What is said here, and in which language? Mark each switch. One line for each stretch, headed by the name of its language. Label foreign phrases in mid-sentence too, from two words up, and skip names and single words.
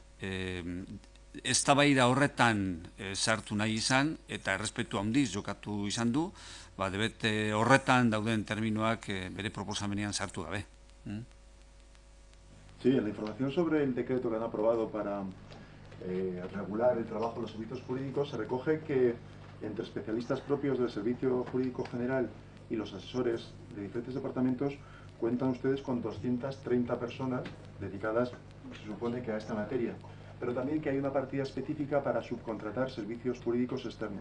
Basque: eztabaida horretan sartu nahi izan eta errespetu handiz jokatu izan du, debate horretan dauden terminoak bere proposamenean sartu gabe.
Spanish: Sí, en la información sobre el decreto que han aprobado para regular el trabajo de los servicios jurídicos se recoge que entre especialistas propios del Servicio Jurídico General y los asesores de diferentes departamentos cuentan ustedes con 230 personas dedicadas, se supone, que a esta materia, pero también que hay una partida específica para subcontratar servicios jurídicos externos.